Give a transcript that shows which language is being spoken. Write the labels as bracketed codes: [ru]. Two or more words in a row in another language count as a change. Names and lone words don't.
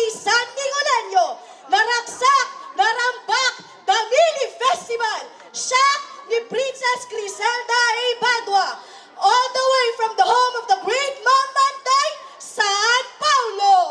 [ilo] San Nicolenyo, naragsak, narambak, Damili Festival, siya ni Princess Griselda A. Badwa, [en] all the way from the home of the great Mamantay, San Paulo.